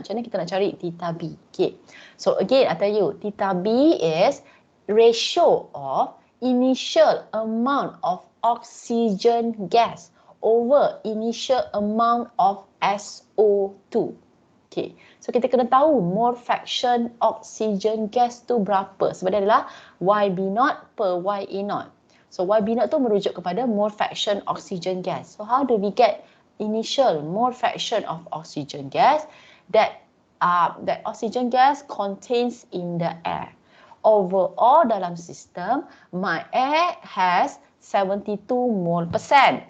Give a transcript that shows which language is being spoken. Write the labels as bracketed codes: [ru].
[ms] Macam mana kita nak cari theta B. Okay. [en] So again, I tell you, theta B is ratio of initial amount of oxygen gas over initial amount of SO2. [ms] Okay. So kita kena tahu mole fraction oxygen gas tu berapa. Sebab dia adalah YB0 per YA0. So YB0 tu merujuk kepada mole fraction oxygen gas. [en] So how do we get initial mole fraction of oxygen gas that oxygen gas contains in the air? Overall dalam sistem, my air has 72 mole percent.